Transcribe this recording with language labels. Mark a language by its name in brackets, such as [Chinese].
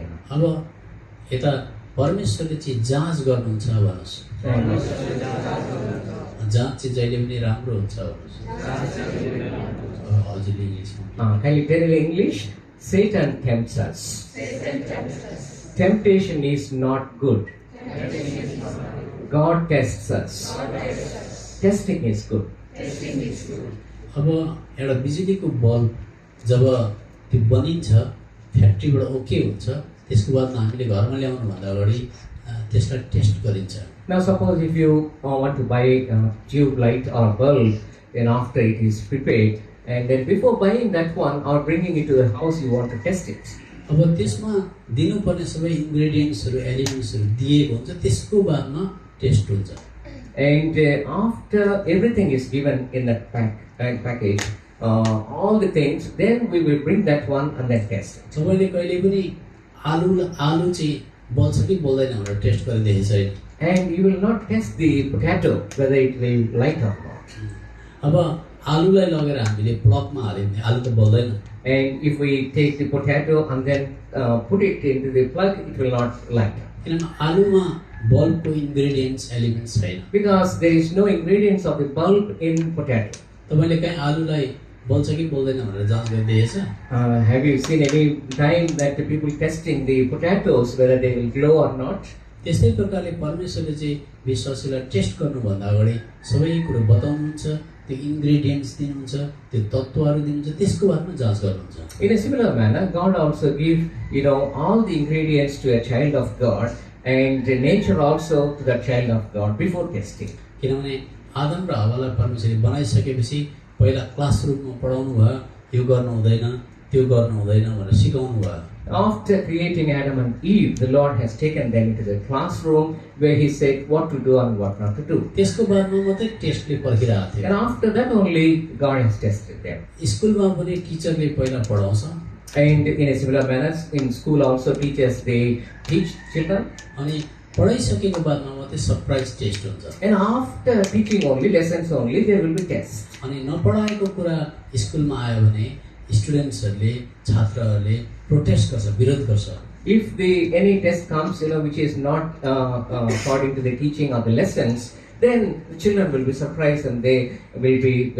[Nepali] अब यता परमेश्वरले चाहिँ जाँच गर्नुहुन्छ भन्नुहोस्। जाँच चाहिँ जहिले पनि राम्रो हुन्छ भन्नुहोस्। हजुरले इङ्ग्लिसमा [English] Kindly tell in English, Satan tempts us. Temptation is not good. God tests us. Testing is good. [Nepali] अब एउटा बिजुलीको बल्ब जब त्यो बनिन्छ फ्याक्ट्रीबाट ओके हुन्छ त्यसको बादमा हामीले घरमा ल्याउनुभन्दा अगाडि त्यसलाई टेस्ट गरिन्छ। [English] Now suppose if you want to buy a tube light or a bulb, then after it is prepared, and then before buying that one or bringing it to the house, you want to test it. [Nepali] अब त्यसमा दिनुपर्ने सबै इन्ग्रेडियन्ट्सहरू एलिमेन्ट्सहरू दिएको हुन्छ, त्यसको बादमा test हुन्छ। [English] And after everything is given in that package, all the things, then we will bring that one and then test it. [Nepali] तपाईँले कहिले पनि आलु चाहिँ बल्छ कि बल्दैन भनेर टेस्ट गरेर देखेको छैन। [English] And you will not test the potato whether it will light or not. [Nepali] अब आलुलाई लगेर हामीले प्लगमा हाल्यो भने आलु त बल्दैन। [English] And if we take the potato and then put it into the plug, it will not light up. [Nepali] किनभने आलुमा बल्बको इन्ग्रेडियन्ट्स एलिमेन्ट्स छैन। [English] Because there is no ingredients of the bulb in potato. [Nepali] तपाईँले कहीँ आलुलाई बल्छ कि बल्दैन भनेर जाँच गरेर देखेछ? [English] Have you seen any time that the people testing the potatoes whether they will glow or not? [Nepali] त्यस्तै प्रकारले परमेश्वरले चाहिँ विश्वासीलाई टेस्ट गर्नुभन्दा अगाडि सबै कुरो बताउनुहुन्छ, त्यो इन्ग्रेडियन्ट्स दिनुहुन्छ, त्यो तत्त्वहरू दिनुहुन्छ, त्यसको बादमा जाँच गर्नुहुन्छ। [English] In a similar manner, God also gives, all the ingredients to a child of God and the nature also to the child of God before testing. [Nepali] किनभने आदम र हव्वालाई परमेश्वरले बनाइसकेपछि पहिला क्लासरुममा पढाउनु भयो, यो गर्नु हुँदैन, त्यो गर्नु हुँदैन भनेर सिकाउनु भयो। [English] After creating Adam and Eve, the Lord has taken them into the classroom where He said what to do and what not to do. [Nepali] त्यसको बादमा मात्रै टेस्टले पर्खिरहेको थियो। [English] And after that only God has tested them. [Nepali] स्कुलमा पनि टिचरले पहिला पढाउँछ, [English] And in a similar manner, in school also teachers, they teach children. [Nepali] अनि पढाइसकेको बादमा मात्रै सरप्राइज टेस्ट हुन्छ। [English] And after teaching only, lessons only, there will be tests. [Nepali] अनि नपढाएको कुरा स्कुलमा आयो भने स्टुडेन्ट्सहरूले छात्रहरूले प्रोटेस्ट गर्छ, विरोध गर्छ। [English] If any test comes, which is not according to the teaching or the lessons, then the children will be surprised and they will be